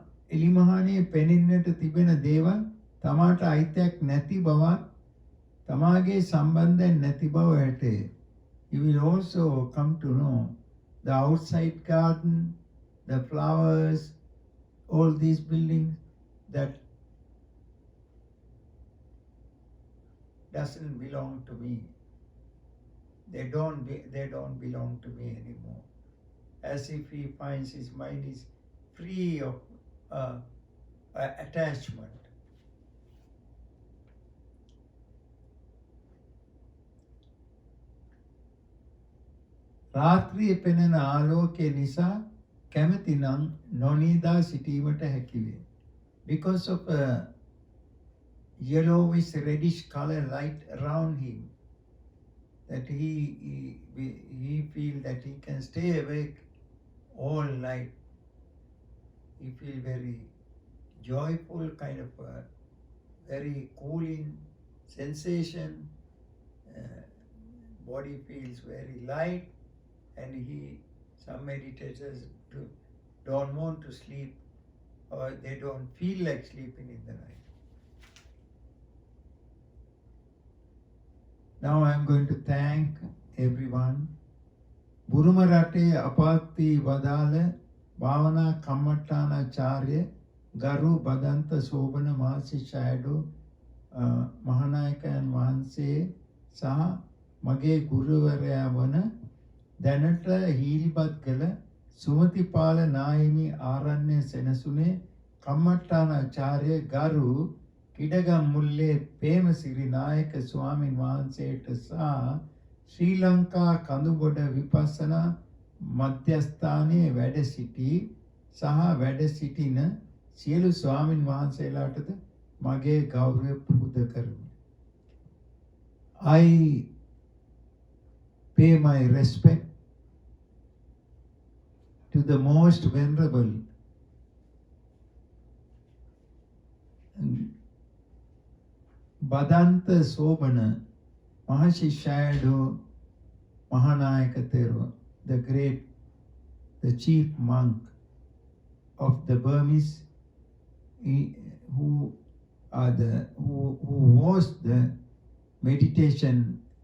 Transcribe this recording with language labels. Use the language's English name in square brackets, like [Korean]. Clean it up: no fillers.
[Sinhala] එලිමහනේ පෙනෙන්නට තිබෙන දේවල් තමාට අයිතියක් නැති බවත් තමාගේ සම්බන්ධයෙන් නැති බව වැටේ. [English] You will also come to know the outside garden, the flowers, all these buildings that doesn't belong to me. They don't belong to me anymore. As if he finds his mind is free of attachment. [Sinhala] රාත්‍රියේ පෙනෙන ආලෝකය නිසා කැමති නම් නොනීදා සිටීමට හැකි වේ. [English] Because of a yellowish reddish color light around him, that he feels that he can stay awake all night. He feels very joyful, kind of a very cooling sensation. Body feels very light, and some meditators don't want to sleep, or they don't feel like sleeping in the night. Now I am going to thank everyone. [Sinhala] බුරුම රටේ අපාත්ති වදාළ භාවනා කම්මඨානාචාර්ය ගරු බදන්ත සෝබන මහසිෂ්‍යයඩෝ මහානායකයන් වහන්සේ සහ මගේ ගුරුවරයා වන දැනට හීල්පත් කළ සුමතිපාල නාහිමි ආරණ්‍ය සෙනසුනේ කම්මඨානාචාර්ය ගරු කිඩගම්මුල්ලේ පේමසිරි නායක ස්වාමින් වහන්සේට සහ ශ්‍රී ලංකා කඳුබොඩ විපස්සනා මධ්‍යස්ථානයේ වැඩ සිටි සහ වැඩ සිටින සියලු ස්වාමින් වහන්සේලාටද මගේ ගෞරවය පුද කරමි. [English] I pay my respect to the most venerable Badanta Sobana Mahashishayado Mahanayaka Thero, the chief monk of the Burmese, who was the meditation